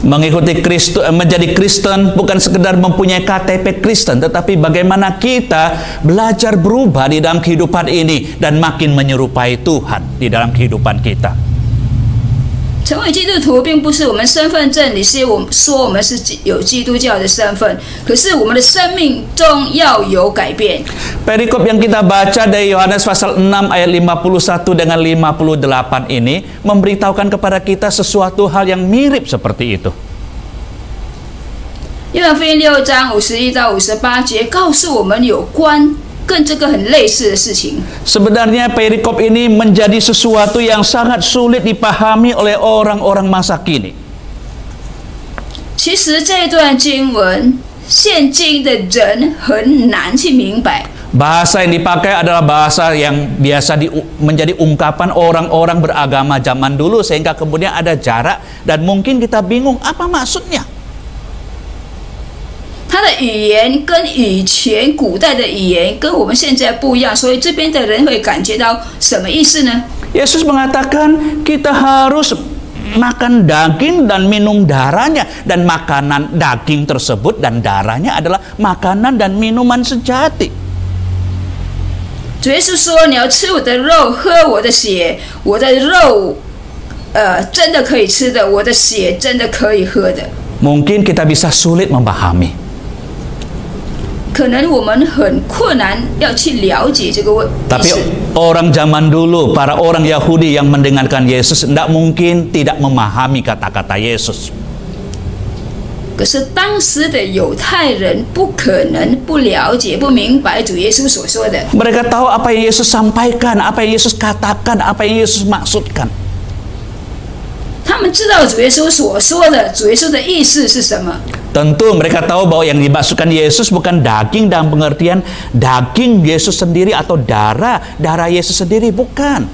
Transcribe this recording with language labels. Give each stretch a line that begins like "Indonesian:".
Indonesian: Mengikuti Kristus, menjadi Kristen bukan sekedar mempunyai KTP Kristen, tetapi bagaimana kita belajar berubah di dalam kehidupan ini dan makin menyerupai Tuhan di dalam kehidupan kita.
Chinese: 成为基督徒并不是我们身份证里是我们说我们是有基督教的身份，可是我们的生命中要有改变。
Indonesian: Perikop yang kita baca dari Yohanes pasal 6 ayat 51 dengan 58 ini memberitahukan kepada kita sesuatu hal yang mirip seperti itu.
Chinese: 约翰福音6章51到58节告诉我们有关跟这个很类似的事情。
Indonesian: Sebenarnya perikop ini menjadi sesuatu yang sangat sulit dipahami oleh orang-orang masa kini.
Chinese: 其实这段经文，现今的人很难去明白。
Indonesian: Bahasa yang dipakai adalah bahasa yang biasa menjadi ungkapan orang-orang beragama zaman dulu, sehingga kemudian ada jarak dan mungkin kita bingung apa maksudnya.
Chinese: 他的语言跟以前古代的语言跟我们现在不一样，所以这边的人会感觉到什么意思呢？
Indonesian: Yesus mengatakan kita harus makan daging dan minum darahnya, dan makanan daging tersebut dan darahnya adalah makanan dan minuman sejati.
Chinese: 主耶稣说：“你要吃我的肉，喝我的血，我的肉，真的可以吃的，我的血真的可以喝的。”
Indonesian: Mungkin kita bisa sulit memahami.
Chinese: 可能我们很困难要去了解这个问题。
Indonesian: Tapi orang zaman dulu, para orang Yahudi yang mendengarkan Yesus, tidak mungkin tidak memahami kata-kata Yesus.
Chinese: 可是当时的犹太人不可能不了解、不明白主耶稣所说的。
Indonesian: Mereka tahu apa yang Yesus sampaikan, apa yang Yesus katakan, apa yang Yesus maksudkan.
Chinese: 他们知道主耶稣所说的，主耶稣的意思是什么。
Indonesian: Tentu mereka tahu bahwa yang dimaksudkan Yesus bukan daging dalam pengertian daging Yesus sendiri atau darah Yesus sendiri, bukan.